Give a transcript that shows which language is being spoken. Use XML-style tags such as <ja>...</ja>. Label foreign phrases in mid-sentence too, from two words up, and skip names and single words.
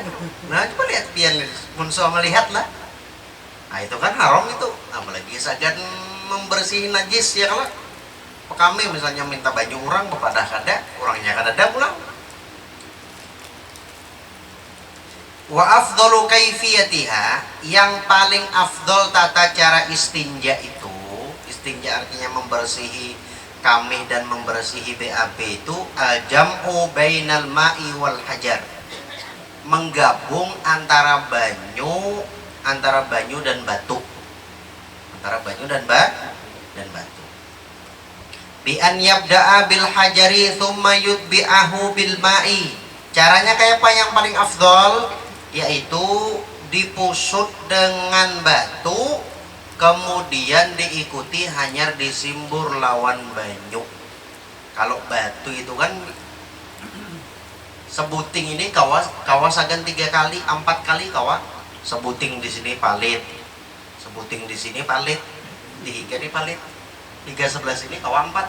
<bjn>Nah coba lihat pian pun suah melihat lah, nah itu kan haram itu, apalagi sagan membersihi najis ya, kalau kami misalnya minta baju orang kepada kada, orangnya kada ada pulang.</bjn> <ar>Wa afdalu kaifiyatiha,</ar> <bjn>yang paling afdol tata cara istinja itu, istinja artinya membersihi kamih dan membersihi BAB itu</bjn> <ar>al-jam'u bainal ma'i wal hajar,</ar> <bjn>menggabung antara banyu dan batu, antara banyu dan batu.</bjn> <ar>Bi an yabda'a bil hajari thumma yutbi'ahu bil ma'i.</ar> <bjn>Caranya kayak apa yang paling afdol? Yaitu dipusut dengan batu, kemudian diikuti hanya disimbur lawan banyu. Kalau batu itu kan sebuting ini kawasagan 3 kali 4 kali kawa, sebuting di sini palit, sebuting di sini palit, di higa di palit, higa sebelah sini kawa 4.</bjn>